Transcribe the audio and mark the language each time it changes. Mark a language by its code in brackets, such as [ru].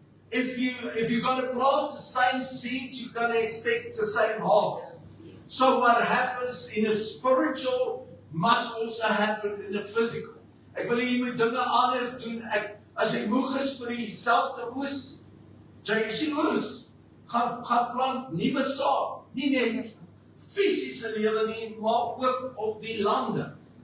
[en] If you're going to plant the same seed, you're going to expect the same harvest. So what happens in a spiritual must also happen in the physical. [af] Ek wil jy moet dinge anders doen. As jy moeg is vir die selfde oes, jy is die oes, gaan plant nuwe saad. Nie net fisiese lewe nie, maar ook op die lande.